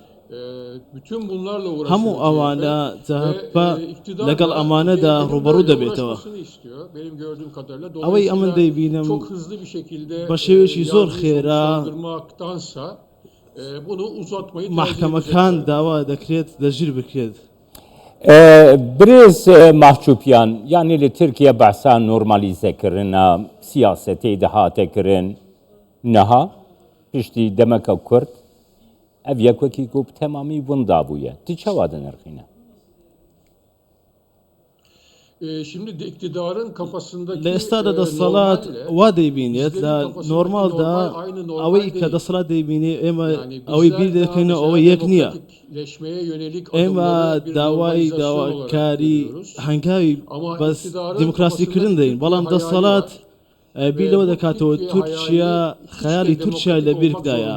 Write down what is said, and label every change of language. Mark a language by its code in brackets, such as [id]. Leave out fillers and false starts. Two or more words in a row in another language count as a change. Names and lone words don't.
[ckb] هەموو ئەوانە جەهەپە لەگەڵ ئەمانەدا ڕوبەڕوو دەبێتەوە. ئەوەی ئەمن دەیبینم بە شێوێکی زۆر خێرا محکەمەکان داوا دەکرێت دەژیر بکرێت. [ku] Birêz Mahçupyan yanî li Tirkiye behsa normalizekirina siyasetê de hate kirin niha piştî demeka Kurd ev yekekî ku bi temamî winda bûye. Ti çawa dinirxîne? [tr] Şimdi iktidarın kafasındaki [ckb] لە ئێستادا دەسەڵات وا دەیبینێت لە نۆرمالدا ئەوەی کە دەسەڵات دەیبینێ ئێمە ئەوەی بیر دەکەینەوە ئەوە یەک نییە. ئێمە داوای داواکاری هەنگاوی بەس دیموکراسیکردن دەین بەڵام دەسەڵات بیرەوە دەکاتەوە تورکیا خەیاڵی تورکیا لە بیرکدایە.